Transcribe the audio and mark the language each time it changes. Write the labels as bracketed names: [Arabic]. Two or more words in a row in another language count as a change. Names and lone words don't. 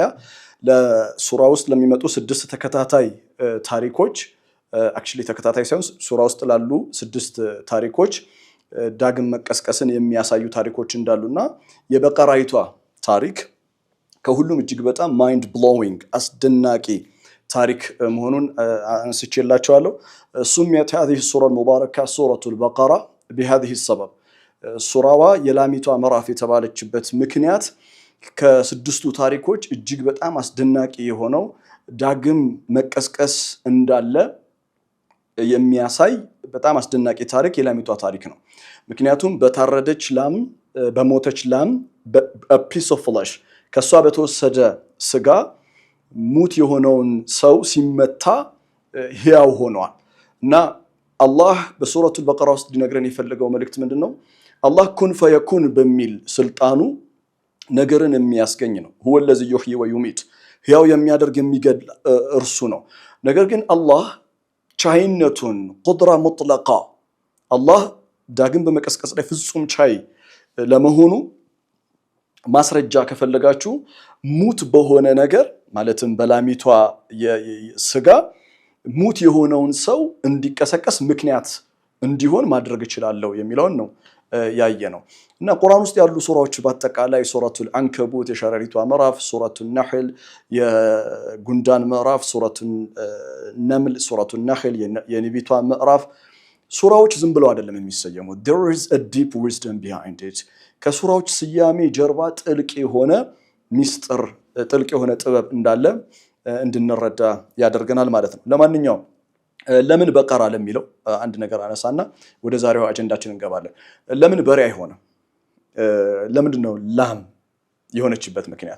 [Amharic] ለሱራ ውስጥ ለሚመጡ 6 ተከታታይ ታሪኮች አክቹሊ ተከታታይ ሳይሆን ሱራ ውስጥ ላሉ 6 ታሪኮች ዳግም መቀስቀስን የሚያሳዩ ታሪኮች እንዳሉና የበቀራይቷ ታሪክ ከሁሉም እጅግ በጣም [English] mind blowing [Amharic] አስደናቂ ታሪክ መሆኑን አንስቼላችኋለሁ። [Arabic] سميت هذه السورة المباركة سورة البقرة بهذه السبب [Amharic] ሱራዋ የላሚቷ ምዕራፍ የተባለችበት ምክንያት ከ6ቱ ታሪኮች እጅግ በጣም አስደናቂ የሆነው ዳግም መቀስቀስ እንዳለ የሚያሳይ በጣም አስደናቂ ታሪክ የላሚቷ ታሪክ ነው። ምክንያቱም በታረደች ላም በሞተች ላም [English] piece of flesh [Amharic] ከሷ በተወሰደ ስጋ ሙት የሆነውን ሰው ሲመታ ሕያው ሆኗል እና አላህ በሱረቱል በቀራ ውስጥ ሊነግረን የፈለገው መልእክት ምንድነው? አላህ [Arabic] كن فيكون [Amharic] በሚል ስልጣኑ ነገርን የሚያስገኝ ነው። [Arabic] هو الذي يحيي ويميت [Amharic] ሕያው የሚያደርግ የሚገድል እርሱ ነው። ነገር ግን አላህ ቻይነቱን [Arabic] قدرة مطلقة [Amharic] አላህ ዳግም በመቀስቀስ ላይ ፍጹም ቻይ ለመሆኑ ማስረጃ ከፈለጋችሁ ሙት በሆነ ነገር ማለትም በላሚቷ ስጋ ሙት የሆነውን ሰው እንዲቀሰቀስ ምክንያት እንዲሆን ማድረግ ይችላል የሚለውን ነው ያየ ነው። እና ቁርአን ውስጥ ያሉ ሱራዎች በአጠቃላይ ሱረቱል አንከቡት የሸረሪቷ ምዕራፍ፣ ሱረቱል ነህል የጉንዳን ምዕራፍ፣ ሱረቱል ነምል ሱረቱል ነህል የነቢቷ ምዕራፍ ሱራዎች ዝም ብለው አይደለም የሚሰየሙት። [English] there is a deep wisdom behind it [Amharic] ከሱራዎች ስያሜ ጀርባ ጥልቅ የሆነ ሚስጥር ጥልቅ የሆነ ጥበብ እንዳለ እንድንረዳ ያደርገናል ማለት ነው። ለማንኛውም ለምን በቀራ ለሚለው አንድ ነገር አነሳና ወደ ዛሬው አጀንዳችን እንገባለን። ለምን በሬ አይሆንም? ለምንድን ነው ላም የሆነችበት ምክንያት?